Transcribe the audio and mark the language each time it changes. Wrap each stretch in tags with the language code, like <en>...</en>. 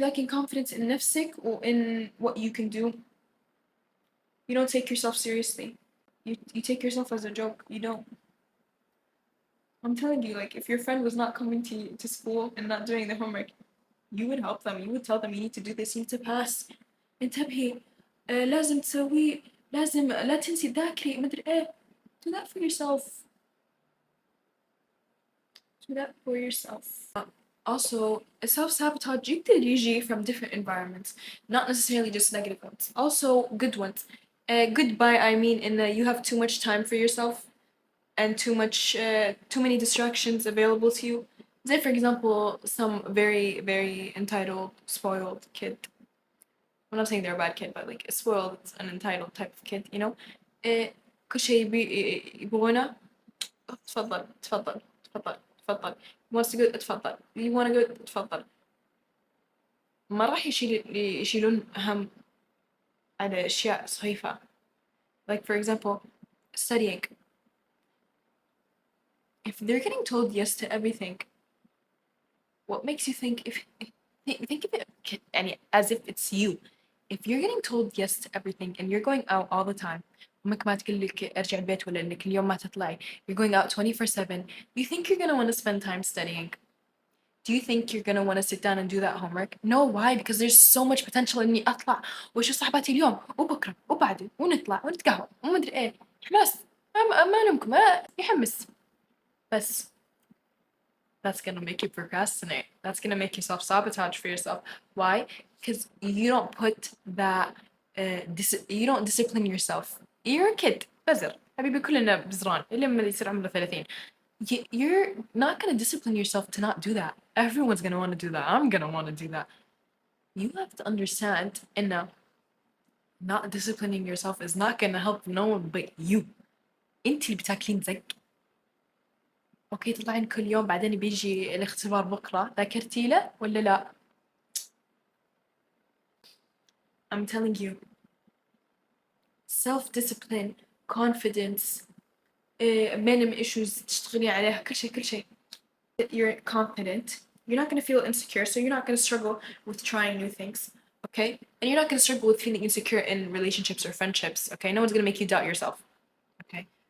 <en>You're lacking confidence in</en> <ar>نفسك</ar> <en>or in what you can do. You don't take yourself seriously. You take yourself as a joke. You don't. I'm telling you, like, if your friend was not coming to school and not doing the homework, you would help them. You would tell them you need to do this, you need to pass.</en> <ar>انتبهي, لازم تسوي, لازم لا تنسي تذاكري, مدري ايه.</ar> <en>Do that for yourself. Do that for yourself. Also, self-sabotage</en> <ar>يقدر يجي</ar> <en>from different environments, not necessarily just negative ones. Also, good ones. Goodbye, I mean, in you have too much time for yourself and too many distractions available to you. Say, for example, some very, very entitled, spoiled kid. I'm not saying they're a bad kid, but like a spoiled and entitled type of kid, you know?</en> <ar>كل شيء يبغونه. تفضل تفضل تفضل تفضل.</ar> <en>You wants to go</en> <ar>تفضل.</ar> <en>You wanna go تفضل.</en> <ar>ما راح يشيلون هم على أشياء سخيفة.</ar> <en>Like for example, studying. If they're getting told yes to everything, what makes you think think of it as if it's you. If you're getting told yes to everything and you're going out all the time,</en> <ar>أمك ما تقول لك ارجع البيت ولا إنك اليوم ما تطلعي,</ar> <en>you're going out 24/7, you think you're gonna want to spend time studying? Do you think you're gonna want to sit down and do that homework? No, why? Because there's so much potential</en> <ar>إني أطلع وأشوف صاحباتي اليوم وبكرة وبعده ونطلع ونتقهوى وما أدري إيه. خلاص ما نمكم يحمس. بس</ar> <en>that's gonna make you procrastinate. That's gonna make you self-sabotage for yourself. Why? Because you don't put that you don't discipline yourself. You're a kid.</en> <ar>بزر. حبيبي كلنا بزران. إلا لما يصير عمره 30.</ar> <en>You're not gonna discipline yourself to not do that. Everyone's gonna want to do that. I'm gonna want to do that. You have to understand</en> <ar>إنه</ar> <en>not disciplining yourself is not gonna help no one but you.</en> <ar>انت اللي بتاكلين زق. اوكي تطلعين كل يوم بعدين بيجي الاختبار بكرة ذاكرتي له ولا لا؟</ar> <en>I'm telling you, self-discipline, confidence, minimum issues</en> <ar>تشتغلي عليها كل شيء.</ar> <en>You're confident. You're not gonna feel insecure, so you're not gonna struggle with trying new things, okay? And you're not gonna struggle with feeling insecure in relationships or friendships, okay? No one's gonna make you doubt yourself, okay?</en>